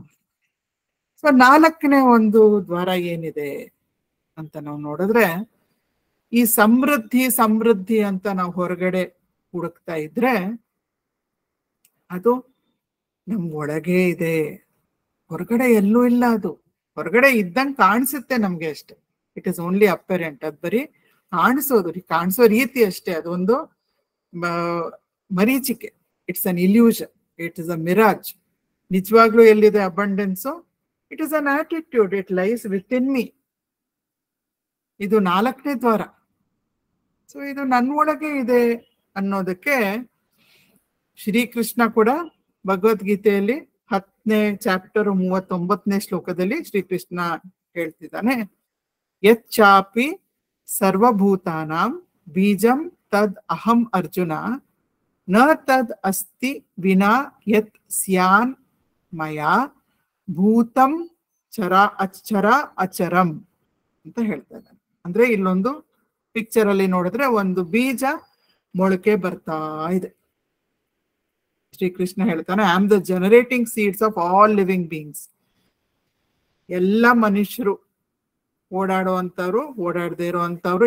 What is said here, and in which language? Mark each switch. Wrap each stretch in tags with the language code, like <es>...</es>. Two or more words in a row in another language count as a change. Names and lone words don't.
<kn>ಸೊ 4ನೇ ಒಂದು ದ್ವಾರ ಏನಿದೆ ಅಂತ ನಾವು ನೋಡಿದ್ರೆ, ಈ ಸಮೃದ್ಧಿ ಅಂತ ನಾವು ಹೊರಗಡೆ ಹುಡುಕ್ತಾ ಇದ್ರೆ ಅದು ನಮ್ ಒಳಗೆ ಇದೆ, ಹೊರಗಡೆ ಎಲ್ಲೂ ಇಲ್ಲ. ಅದು ಹೊರಗಡೆ ಇದ್ದಂಗೆ ಕಾಣಿಸುತ್ತೆ ನಮ್ಗೆ ಅಷ್ಟೆ.</kn> <en>It is only apparent.</en> <kn>ಅದು ಬರೀ ಕಾಣಿಸೋ ರೀತಿ ಅಷ್ಟೇ. ಅದೊಂದು ಮರೀಚಿಕೆ.</kn> <en>It's an illusion, it is a mirage.</en> <kn>ನಿಜವಾಗ್ಲೂ ಎಲ್ಲಿದೆ ಅಬಂಡೆನ್ಸು?</kn> <en>It is an attitude, it lies within me.</en> <kn>ಇದು 4ನೇ ದ್ವಾರ. ಸೊ ಇದು ನನ್ನ ಒಳಗೆ ಇದೆ ಅನ್ನೋದಕ್ಕೆ ಶ್ರೀಕೃಷ್ಣ ಕೂಡ ಭಗವದ್ಗೀತೆಯಲ್ಲಿ 10ನೇ ಚಾಪ್ಟರ್ 39ನೇ ಶ್ಲೋಕದಲ್ಲಿ ಶ್ರೀಕೃಷ್ಣ ಹೇಳ್ತಿದ್ದಾನೆ,</kn> <sa>ಯಚ್ಚಾಪಿ ಸರ್ವಭೂತಾನಾಂ ಬೀಜಂ ತದ್ ಅಹಂ ಅರ್ಜುನ ನ ತದ್ ಅಸ್ತಿ ವಿನಾ ಯತ್ ಸ್ಯಾನ್ ಮಯಾ ಭೂತಂ ಅಕ್ಷರ ಅಚರಂ</sa> <kn>ಅಂತ ಹೇಳ್ತಾ ಇದ್ದಾನೆ. ಅಂದ್ರೆ ಇಲ್ಲೊಂದು ಪಿಕ್ಚರ್ ಅಲ್ಲಿ ನೋಡಿದ್ರೆ ಒಂದು ಬೀಜ ಮೊಳಕೆ ಬರ್ತಾ ಇದೆ. ಶ್ರೀಕೃಷ್ಣ ಹೇಳ್ತಾನೆ,</kn> <en>I am the generating seeds of all living beings.</en> <kn>ಎಲ್ಲ ಮನುಷ್ಯರು, ಓಡಾಡುವಂಥವ್ರು, ಓಡಾಡದೇ ಇರುವಂಥವ್ರು.</kn>